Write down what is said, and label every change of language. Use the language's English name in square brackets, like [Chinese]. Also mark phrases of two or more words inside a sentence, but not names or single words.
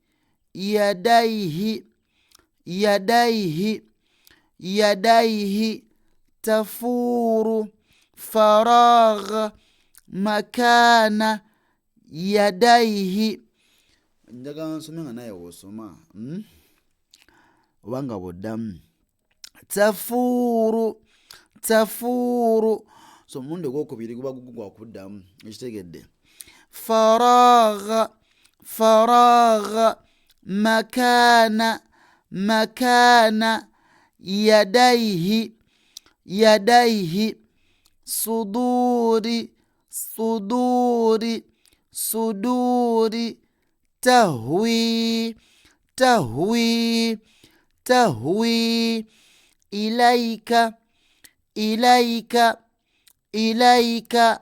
[Arabic] يديه يديه يديه تفور فراغ مكان يديه. [Ganda] njagala nsome nga naye w'osoma obanga bw'oddamu. [Arabic] تفور تفور, [Ganda] so omulundi ogwokubiri guba gwa kuddamu, ekitegedde. [Arabic] فراغ فراغ مكان مكان يديه يديه صدور صدور صدور تهوي تهوي تهوي إليك إليك إليك